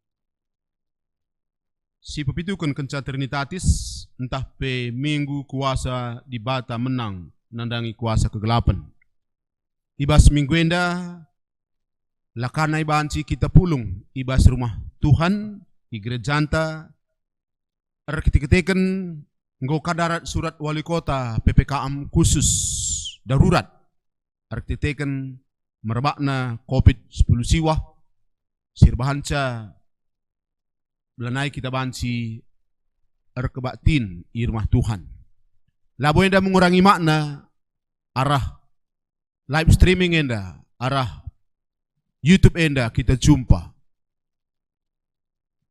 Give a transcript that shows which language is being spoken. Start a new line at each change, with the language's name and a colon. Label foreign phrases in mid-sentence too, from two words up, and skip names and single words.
Batak Karo: Si pepitukan kenca Trinitatis entah pe minggu kuasa dibata menang nandangi kuasa kegelapan. Ibas minggu enda lakana ibanci kita pulung ibas rumah Tuhan igerejanta arkiteken nggo kadarat
Indonesian: surat wali kota PPKM khusus darurat
Batak Karo: arkiteken merebakna COVID-10 siwah sirbahanca belanai kita banci erkebatin i rumah Tuhan. Labo enda mengurangi makna arah
English: live streaming
Batak Karo: enda, arah YouTube enda kita jumpa.